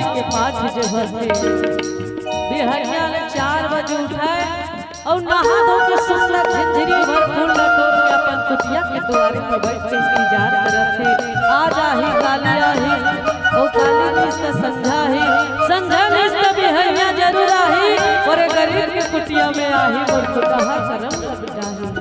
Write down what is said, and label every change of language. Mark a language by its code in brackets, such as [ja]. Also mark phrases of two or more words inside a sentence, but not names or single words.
[hne] पाठ जो होते बिहरिया ने 4 बजे उठाए और नहा धो के सुसला झिझरी भर फूल लटोर के अपन कुटिया के द्वारे पर बैठ के इंतजार करत थे। आज आही काली आही ओ काली निष्ठ संझा ही संझा निष्ठ बिहरिया जरूर आही और गरीब के कुटिया में आही और तो कहा करम लग जाही।